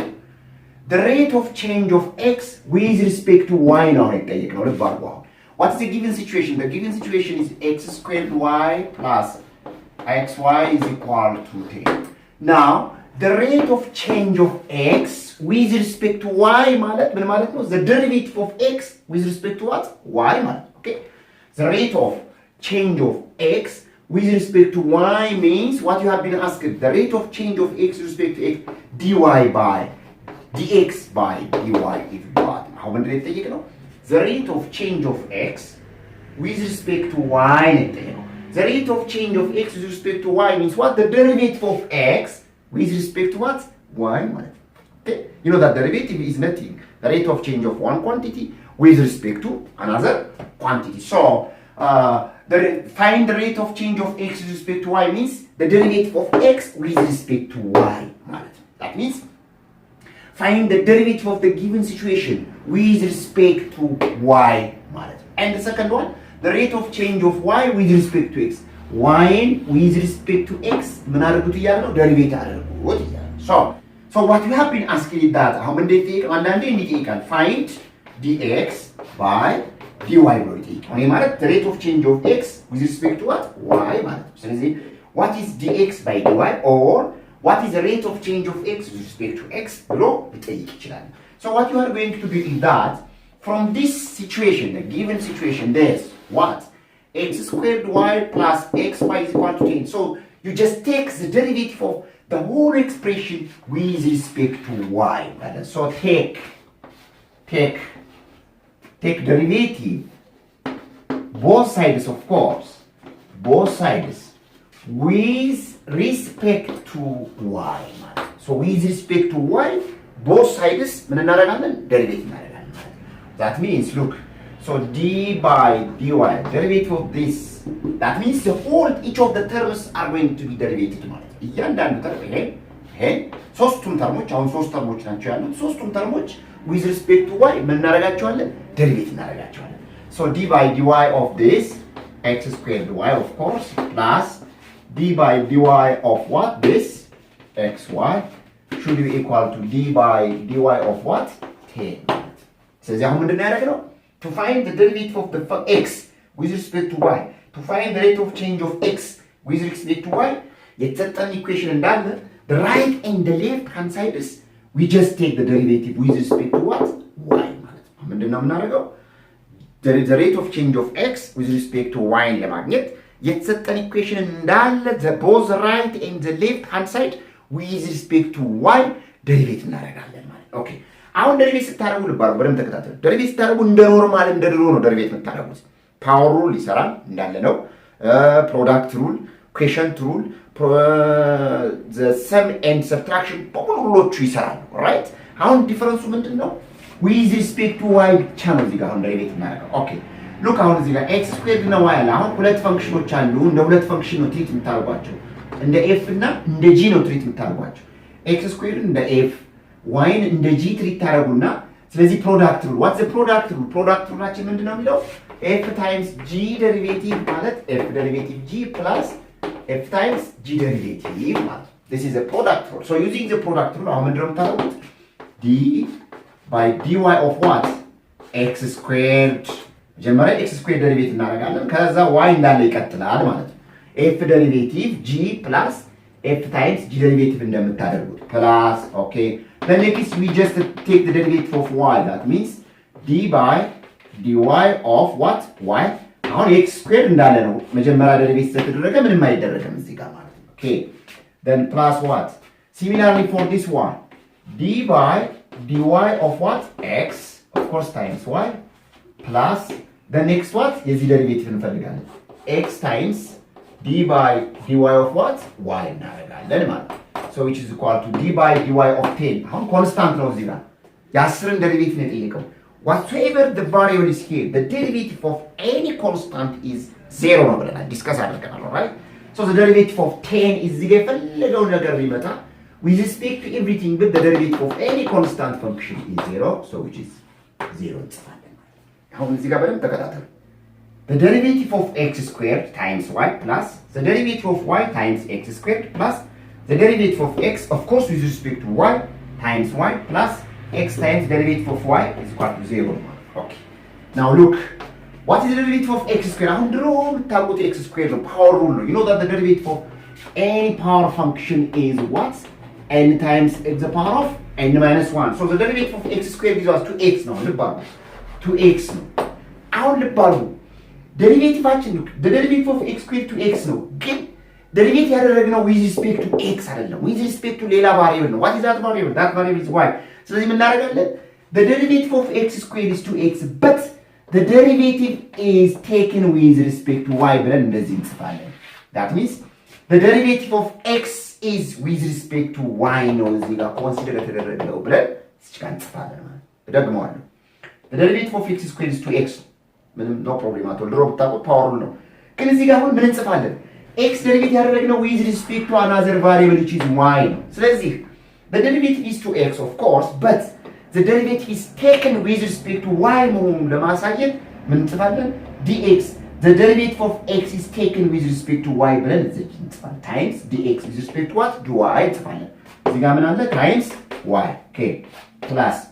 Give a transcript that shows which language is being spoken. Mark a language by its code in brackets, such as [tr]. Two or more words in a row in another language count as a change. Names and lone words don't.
[en] The rate of change of x with respect to y now. What's the given situation? The given situation is x squared y plus xy is equal to 10. Now, the rate of change of x with respect to y [am] ማለት ምን ማለት ነው? [en] The derivative of x with respect to what? [am] y ማለት ነው. [en] Okay? The rate of change of x with respect to y means what you have been asked. The rate of change of x with respect to x dy by dx by dy if you want. How many rate take ነው? The rate of change of x with respect to y ነው. The rate of change of x with respect to y means what? The derivative of x with respect to what? [am] y ማለት ነው. [en] Okay? You know that derivative is nothing. The rate of change of one quantity with respect to another quantity. So, find the rate of change of x with respect to y means the derivative of x with respect to y [am] ማለት ነው. [en] That means find the derivative of the given situation with respect to y [am] ማለት ነው. [en] And the second one, the rate of change of y with respect to x. y with respect to x [am] ምን አድርጉት እያለ ነው? ደሪቬት አድርጉት እያለ ነው. [en] So what you have been asking is that [am] አሁን እንዴት ይጠይቃል? አንዳንዴ እንዴት ይጠይቃል? [en] find dx by dy [am] ብሎ ይጠይቃል። ይሄ ማለት [en] the rate of change of x with respect to what? y [am] ማለት ነው። ስለዚህ [en] what is dx by dy or what is the rate of change of x with respect to x [am] ብሎ ሊጠይቅ ይችላል። [en] So what you are going to do is that from this situation, the given situation, there's what? X squared y plus xy is equal to 10. So you just take the derivative of the whole expression with respect to y. So take derivative, both sides of course, both sides with respect to y ማለት so with respect to y both sides [am] ምን እናደርጋለን [en] derivate [am] እናደርጋለን ማለት [en] that means look so d by dy derivative of this that means the whole each of the terms are going to be derivated [am] ማለት እያንዳንዱ ተርም ይሄ ሶስቱም ተርሞች አሁን ሶስት ተርሞች ናቸው ያሉት ሶስቱም ተርሞች [en] with respect to y [am] ምን እናደርጋቸዋለን derivate እናደርጋቸዋለን [en] so d by dy of this x squared y of course plus d by dy of what this xy should be equal to d by dy of what 10 [am] ስለዚህ አሁን ምንድነው ያደረግነው [en] to find the derivative of the x with respect to y to find the rate of change of x with respect to y [am] የተሰጠን ኢኩዌሽን እንዳለ [en] the right and the left hand sides we just take the derivative with respect to what y [am] ማለት ነው ምንድነው የምናደርገው [en] the rate of change of x with respect to y [am] ለማግኘት የተሰጠን ኢኩዌሽን እንዳለ [en] the both right and the left hand side with respect to y [am] derivate እናደርጋለን ማለት ኦኬ አሁን derivate ስታደርጉ ልባሩ በደንብ ተከታተሉ derivate ስታደርጉ እንደ ኖርማል እንደ ድሮ ነው derivate የምታደርጉት [en] power rule [am] ይሰራል እንዳለ ነው [en] product rule quotient rule the sum and subtraction [am] ሁሉዎቹ ይሰራሉ right አሁን ዲፈረንሱ ምንድነው [en] with respect to y [am] ብቻ ነው እዚህ ጋር አሁን derivate እናደርጋለን [en] okay look [am] አሁን እዚህ ጋር [en] x squared [am] እና y አለ አሁን ሁለት ፈንክሽኖች አሉ እንደ ሁለት ፈንክሽን ነው ትሪት የምታደርጓቸው እንደ f እና እንደ g ነው ትሪት የምታደርጓቸው [en] x squared [am] እንደ f y እንደ g ትሪት ታደርጉና ስለዚህ [en] product rule what's the product rule product [am] ሩላችን ምንድነው የሚለው [en] f times g derivative [am] ማለት [en] f derivative g plus f times g derivative [am] ማለት [en] this is a product rule so using the product rule [am] አሁን ምንድነው የምታደርጉት d [en] by dy of what x squared መጀመሪያ x squared derivative [am] እናደርጋለን ከዛ [en] y [am] እንዳለ ይቀጥላል ማለት ነው [en] f derivative g plus f times g derivative እንደምታደርጉት plus okay then next we just take the derivative of y that means d by dy of what y አሁን x squared [am] እንዳለ ነው መጀመሪያ [en] derivative [am] ተደረገ ምንም አይደረግም እዚህ ጋር ማለት ነው [en] okay then plus what similarly for this one d by dy of what x of course times y plus the next what [am] የዚህ derivative እንፈልጋለን [en] x times d by dy of what y [am] እናደርጋለን ማለት [en] so which is equal to d by dy of 10 [am] አሁን ኮንስታንት ነው እዚህ ጋር የ10ን derivative ነው የጠየቀው [en] whatsoever the variable is here the derivative of any constant is 0 [am] ነው ብለናል ዲስከስ አድርገናል [en] right so the derivative of 10 is [am] እዚህ ጋር የፈለገው ነገር ቢመጣ [en] with respect to everything but the derivative of any constant function is 0 so which is 0 [am] እንጽፋለን አሁን እዚህ ጋር በደንብ ተከታተሉ [en] the derivative of x squared times y plus the derivative of y times x squared plus the derivative of x of course with respect to y times y plus x times derivative of y is equal to 0 okay now look what is the derivative of x squared [am] አሁን ድሮ የምታውቁት [en] x squared ነው power rule ነው you know that the derivative of any power function is what n times x the power of n minus 1 so the derivative of x squared gives us 2x [am] ነው ልባሉ [en] 2x [am] ነው አሁን ልባሉ [en] derivative the derivative of x squared 2x [am] ነው ግን [en] derivative ያደረግነው with respect to x አይደለም with respect to ሌላ variable ነው what is that variable is y [am] ስለዚህ ምን እናደርጋለን [en] the derivative of x squared is 2x but the derivative is taken with respect to y [am] ብለን እንደዚህ እንጽፋለን [en] that means the derivative of x is with respect to y [am] ነው እዚህ ጋር ኮንሲደር የተደረገው ብለን እዚህ ጋር እንጽፋለን ማለት ደግመዋለሁ [en] the derivative of x squared is 2x [am] ምንም [en] no problem at all [am] ድሮ ብታውቁት ፓወር ነው ግን እዚህ ጋር አሁን ምን እንጽፋለን [en] x derivative ያደረግነው with respect to another variable which is y [am] ነው ስለዚህ [en] the derivative is 2x of course but the derivative is taken with respect to y [am] መሆኑን ለማሳየት ምን እንጽፋለን [en] dx the derivative of x is taken with respect to y [am] ብለን እዚህ እንጽፋለን [en] times dx with respect to what dy [am] እንጽፋለን እዚህ ጋር ምን አለ [en] times y okay plus